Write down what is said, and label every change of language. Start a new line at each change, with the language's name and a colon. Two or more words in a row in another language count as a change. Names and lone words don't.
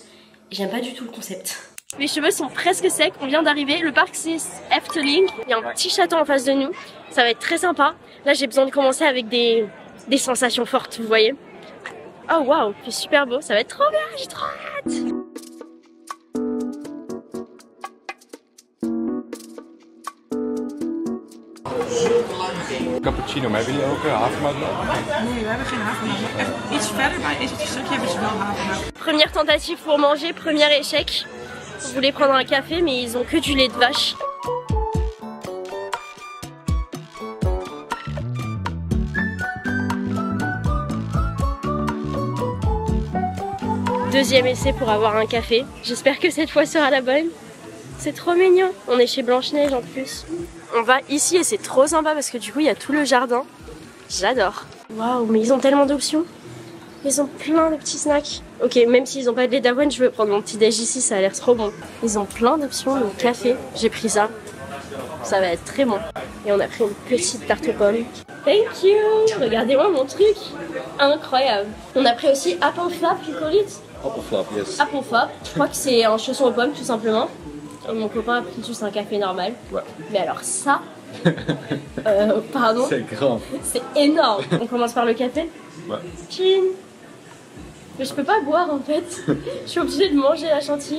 French: Et j'aime pas du tout le concept. Mes cheveux sont presque secs, on vient d'arriver, le parc c'est Efteling, il y a un petit château en face de nous, ça va être très sympa. Là j'ai besoin de commencer avec des sensations fortes, vous voyez. Oh waouh, c'est super beau, ça va être trop bien, j'ai trop hâte.
Dutch: Cappuccino, maar hebben jullie ook havermout? Nee, we hebben geen havermout. Echt iets verder bij is het stukje hebben ze wel havermout.
French: Première tentative pour manger, premier échec. On voulait prendre un café mais ils ont que du lait de vache. Deuxième essai pour avoir un café. J'espère que cette fois sera la bonne. C'est trop mignon. On est chez Blanche-Neige en plus. On va ici et c'est trop sympa parce que du coup il y a tout le jardin. J'adore. Waouh, mais ils ont tellement d'options. Ils ont plein de petits snacks. Ok, même s'ils n'ont pas de lait d'avoine, je veux prendre mon petit déj ici, ça a l'air trop bon. Ils ont plein d'options, le café, j'ai pris ça. Ça va être très bon. Et on a pris une petite tarte aux pommes.
English: Thank you!
French: Regardez-moi mon truc! Incroyable! On a pris aussi Apple Flap,
English: you call it? Apple Flap, yes. Apple Flap.
French: Je crois que c'est un chausson aux pommes tout simplement. Et mon copain a pris juste un café normal. Ouais. Mais alors ça... pardon? C'est grand. C'est énorme! On commence par le café? Ouais. Chin! Mais je peux pas boire en fait. Je suis obligée de manger la chantilly.